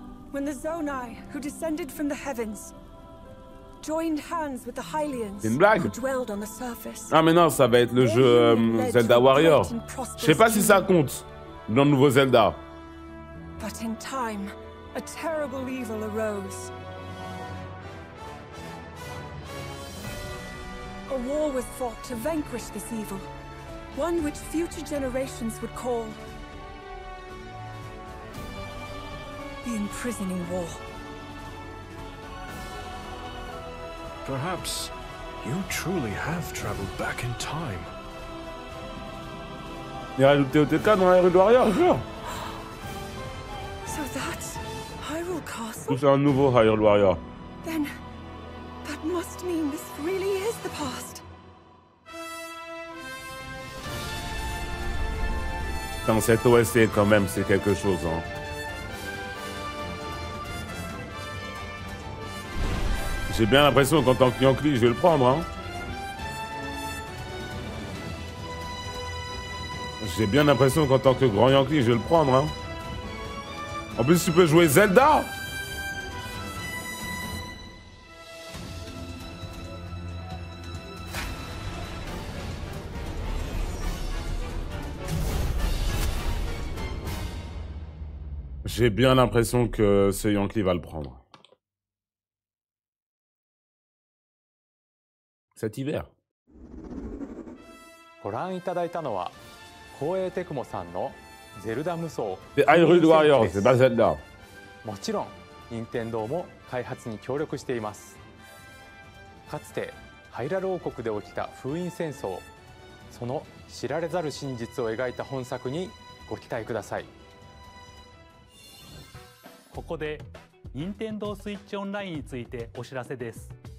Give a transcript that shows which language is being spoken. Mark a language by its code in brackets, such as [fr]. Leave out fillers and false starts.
[en] When the Zonai, who descended from the heavens, joined hands with the Hylians, who dwelled on the surface. [fr] Ah mais non, ça va être le jeu Zelda Warrior. Je sais pas si ça compte dans le nouveau Zelda. [en] But in time, a terrible evil arose. A war was fought to vanquish this evil, one which future generations would call the Imprisoning War. Perhaps you truly have traveled back in time. [fr] Il a rajouté OTK dans Hyrule Warrior, jure. [en] So that's Hyrule Castle? [fr] Tout c'est un nouveau Hyrule Warrior. [en] Then that must mean this really is the past. [fr] Dans cette OST quand même, c'est quelque chose, hein. J'ai bien l'impression qu'en tant que Yankee, je vais le prendre. Hein. J'ai bien l'impression qu'en tant que grand Yankee, je vais le prendre. Hein. En plus, tu peux jouer Zelda. J'ai bien l'impression que ce Yankee va le prendre. Cet hiver. [ja] ご覧いただいたのは光栄テクモさんのゼルダ無双 [fr] C'est Hyrule Warriors, c'est pas Zelda. [ja] もちろん任天堂も開発に協力しています。かつてハイラル王国で起きた封印戦争、その知られざる真実を描いた本作にご期待ください。ここで任天堂スイッチオンラインについてお知らせです。